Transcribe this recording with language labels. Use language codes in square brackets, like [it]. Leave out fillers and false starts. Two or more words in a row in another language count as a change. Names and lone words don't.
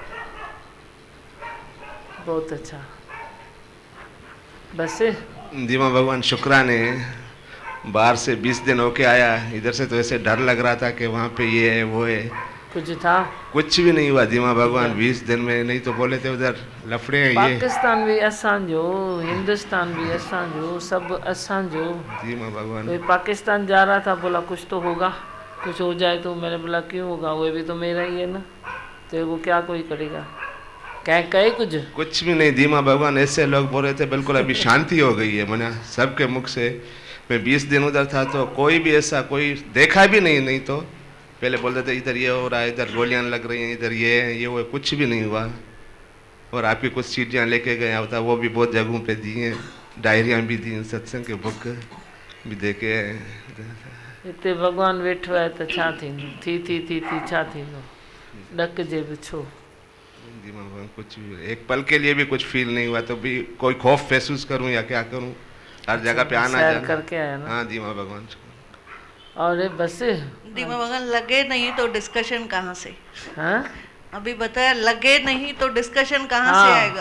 [hi] बहुत अच्छा। बस दीमा भगवान शुक्राने, बाहर से 20 दिन होके आया, इधर से तो ऐसे डर लग रहा था कि वहाँ पे ये है वो है, कुछ था? कुछ भी नहीं हुआ दीमा भगवान 20 दिन में। नहीं तो बोले थे उधर लफड़े हैं, ये [sd] पाकिस्तान भी असांजो, हिंदुस्तान भी असांजो, सब असांजो। [hi] दीमा भगवान कोई पाकिस्तान जा रहा था, बोला कुछ तो होगा, कुछ हो जाए तो। मैंने बोला क्यों होगा, वो भी तो मेरा ही है ना, तो वो क्या कोई करेगा? कहे कुछ भी नहीं दीमा भगवान। ऐसे लोग बोल रहे थे, बिल्कुल अभी शांति हो गई है मना सबके मुख से। मैं 20 दिन उधर था तो कोई भी ऐसा कोई देखा भी नहीं। नहीं तो पहले बोलते थे इधर ये हो रहा है, इधर गोलियां लग रही हैं, इधर ये है, ये वो, कुछ भी नहीं हुआ। और आपकी कुछ सीढ़ियाँ लेके गया होता, वो भी बहुत जगहों पे दी हैं, डायरियाँ भी दी हैं, सत्संग के बुक भी देखे हैं। [sd] इतने भगवान वेठो है तो छा थी छा थींदो डक जे बिछो। [hi] जी भगवान, कुछ भी एक पल के लिए भी कुछ फील नहीं हुआ तो भी कोई खौफ महसूस करूं या क्या करूं, हर जगह पे आना सैर जाना करके आया ना। हाँ जी माँ भगवान। और ये बस दीमा भगवान लगे नहीं तो डिस्कशन कहाँ से? हाँ अभी बताया लगे नहीं तो डिस्कशन कहाँ से आएगा?